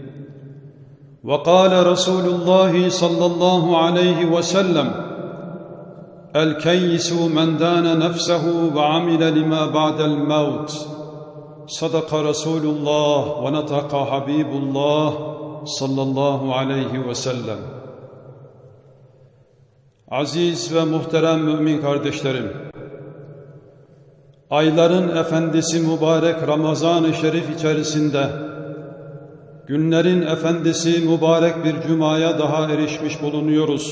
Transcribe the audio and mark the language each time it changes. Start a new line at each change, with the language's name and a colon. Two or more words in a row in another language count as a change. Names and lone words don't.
Arabic: وقال رسول الله صلى الله عليه وسلم الكيس من دان نفسه وعمل لما بعد الموت صدق رسول الله ونطق حبيب الله صلى الله عليه وسلم.
Turkish: Aziz ve muhterem mümin kardeşlerim, ayların efendisi mübarek Ramazan-ı Şerif içerisinde, günlerin efendisi mübarek bir cumaya daha erişmiş bulunuyoruz.